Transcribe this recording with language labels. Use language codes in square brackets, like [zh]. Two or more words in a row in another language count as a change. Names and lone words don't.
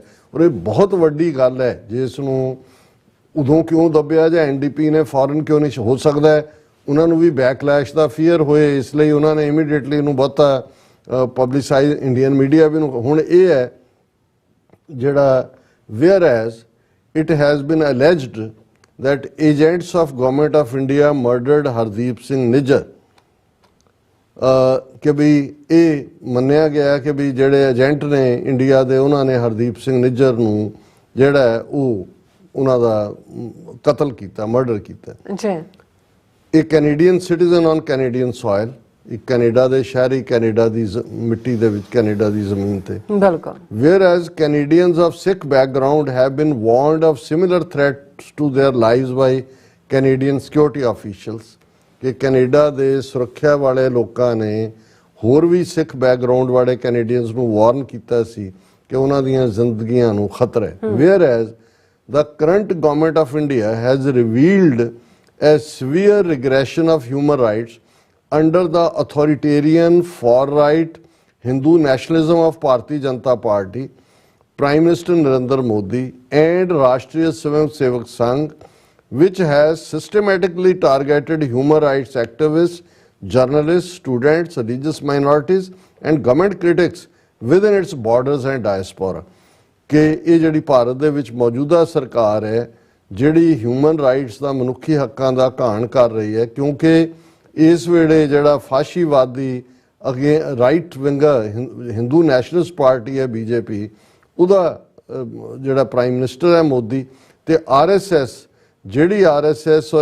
[pa] ਔਰ ਇਹ ਬਹੁਤ ਵੱਡੀ ਗੱਲ ਹੈ ਜਿਸ ਨੂੰ ਉਦੋਂ ਕਿਉਂ ਦੱਬਿਆ ਜਾਂ NDP ਨੇ ਫੌਰਨ ਕਿਉਂ ਨਹੀਂ ਹੋ ਸਕਦਾ ਹੈ, ਉਹਨਾਂ ਨੂੰ ਵੀ ਬੈਕਲੈਸ਼ ਦਾ ਫੀਅਰ ਹੋਏ, ਇਸ ਲਈ ਉਹਨਾਂ ਨੇ ਇਮੀਡੀਏਟਲੀ ਇਹਨੂੰ ਬਹੁਤਾ ਪਬਲਿਸਾਈਜ਼, [en] Indian media [pa] ਵੀ ਨੂੰ। ਹੁਣ ਇਹ ਹੈ ਜਿਹੜਾ [en] whereas it has been alleged that agents of government of India murdered Hardeep Singh Nijjar। [pa] ਕਿ ਵੀ ਇਹ ਮੰਨਿਆ ਗਿਆ ਕਿ ਵੀ ਜਿਹੜੇ ਏਜੰਟ ਨੇ ਇੰਡੀਆ ਦੇ ਉਹਨਾਂ ਨੇ ਹਰਦੀਪ ਸਿੰਘ ਨਿੱਜਰ ਨੂੰ ਜਿਹੜਾ ਉਹ ਉਹਨਾਂ ਦਾ ਕਤਲ ਕੀਤਾ, ਮਰਡਰ ਕੀਤਾ। ਇਹ [en] Canadian citizen on Canadian soil, [pa] ਇੱਕ ਕੈਨੇਡਾ ਦੇ ਸ਼ਹਿਰੀ, ਕੈਨੇਡਾ ਦੀ ਮਿੱਟੀ ਦੇ ਵਿੱਚ, ਕੈਨੇਡਾ ਦੀ ਜ਼ਮੀਨ ਤੇ। ਬਿਲਕੁਲ। [en] whereas Canadians of Sikh background have been warned of similar threats to their lives by Canadian security officials [pa] ਕਿ ਕੈਨੇਡਾ ਦੇ ਸੁਰੱਖਿਆ ਵਾਲੇ ਲੋਕਾਂ ਨੇ ਹੋਰ ਵੀ ਸਿੱਖ ਬੈਕਗ੍ਰਾਉਂਡ ਵਾਲੇ ਕੈਨੇਡੀਅਨਸ ਨੂੰ ਵਾਰਨ ਕੀਤਾ ਸੀ ਕਿ ਉਹਨਾਂ ਦੀਆਂ ਜ਼ਿੰਦਗੀਆਂ ਨੂੰ ਖਤਰਾ ਹੈ। [en] where as the current government of India has revealed a severe regression of human rights under the authoritarian far-right Hindu nationalism of Bharatiya Janata Party, Prime Minister Narendra Modi and Rashtriya Swayamsevak Sangh, which has systematically targeted human rights activists, journalists, students, religious minorities and government critics within its borders and diaspora. [pa] ਕਿ ਇਹ ਜਿਹੜੀ ਭਾਰਤ ਦੇ ਵਿੱਚ ਮੌਜੂਦਾ ਸਰਕਾਰ ਹੈ ਜਿਹੜੀ [en] human rights [pa] ਦਾ ਮਨੁੱਖੀ ਹੱਕਾਂ ਦਾ ਘਾਣ ਕਰ ਰਹੀ ਹੈ, ਕਿਉਂਕਿ ਇਸ ਵੇਲੇ ਜਿਹੜਾ ਫਾਸ਼ੀਵਾਦੀ ਅਗੇ [en] right winger Hindu nationalist party [pa] ਹੈ ਬੀਜੇਪੀ, ਉਹਦਾ ਜਿਹੜਾ [en] prime minister [pa] ਹੈ ਮੋਦੀ, ਤੇ ਆਰਐਸਐਸ ਜਿਹੜੀ ਆਰਐਸਐਸ ਔਰ